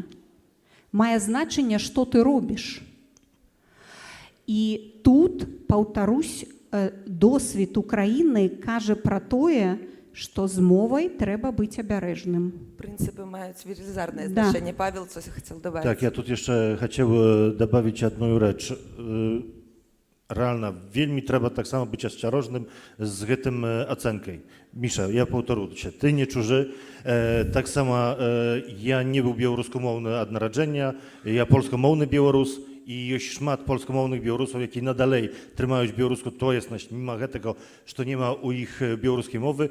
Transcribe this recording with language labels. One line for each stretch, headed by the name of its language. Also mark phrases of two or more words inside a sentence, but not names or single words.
Belarusian: Мае значення, што ты робіш. І тут, паўтарусь, досвід Украіны кажа пра тое, што з мовай трэба быць абярэжным. Принципы маюць велізарнае значэнне.
Russian: Павел coś хотел добавить. Так, я тут
Polish: jeszcze chciał
Russian: добавить одну rzecz. Реально,
Belarusian: вельмі трэба таксама быць асцярожным з гэтым ацэнкай. Міша, я паўтаруся, ты не чужы. Таксама я не быў беларускамоўны ад нараджэння, я польскамоўны беларус, і ёсць шмат польскамоўных беларусаў, якія надалей трымаюць беларускую тоеснасць, міма гэтага, што няма ў іх беларускай мовы.